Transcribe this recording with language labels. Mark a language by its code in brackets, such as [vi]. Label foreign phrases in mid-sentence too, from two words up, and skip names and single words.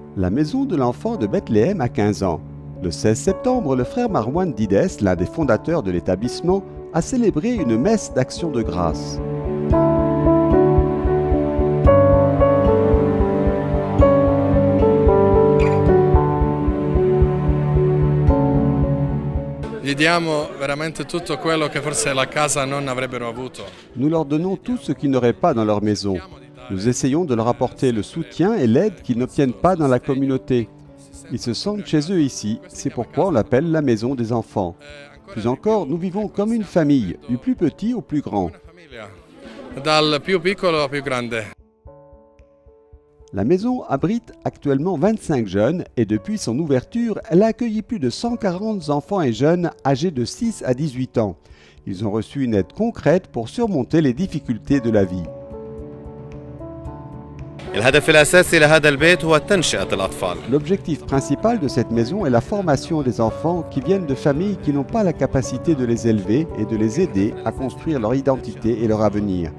[fr] maison de l'enfant de Bethléem a 15 ans. Le 16 septembre, le frère Marwan Dides, l'un des fondateurs de l'établissement, a célébré une messe d'action de grâce. [it] Gli diamo veramente tutto quello che forse la casa non avrebbero avuto. [fr] Nous leur donnons tout ce qu'ils n'auraient pas dans leur maison. Nous essayons de leur apporter le soutien et l'aide qu'ils n'obtiennent pas dans la communauté. Ils se sentent chez eux ici, c'est pourquoi on l'appelle la maison des enfants. Plus encore, nous vivons comme une famille, du plus petit au plus grand. [it] Dal più piccolo al più grande. [fr] La maison abrite actuellement 25 jeunes et depuis son ouverture, elle a accueilli plus de 140 enfants et jeunes âgés de 6 à 18 ans. Ils ont reçu une aide concrète pour surmonter les difficultés de la vie. L'objectif principal de cette maison est la formation des enfants qui viennent de familles qui n'ont pas la capacité de les élever et de les aider à construire leur identité et leur avenir.